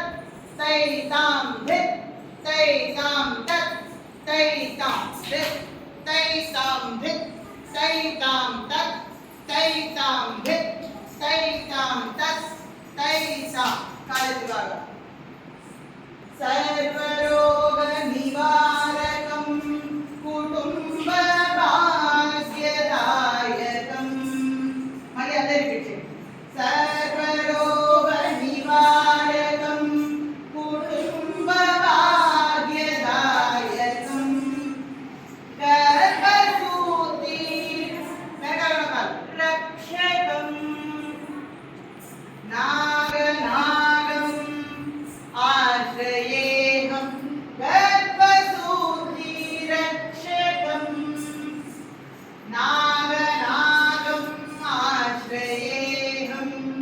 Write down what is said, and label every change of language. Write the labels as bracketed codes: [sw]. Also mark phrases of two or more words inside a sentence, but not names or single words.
[sa] तैतां धित् तैतां तत् तैतां धित् तैतां धित् तैतां तत् तैतां धित् तैतां तत् तैतां कालद्वारा सर्वरोगनिवारकं कुटुम्बभाग्यदायकं [te] మళ్ళీ అందరూ రిపీట్ చేయండి [sa] सर्वरोगनिवारकं कुटुम्बभाग्यदायकं गर्भसूति रक्षकं नागनागम् आश्रयेऽहं गर्भसूति रक्षकं नागनागम् आश्रयेऽहं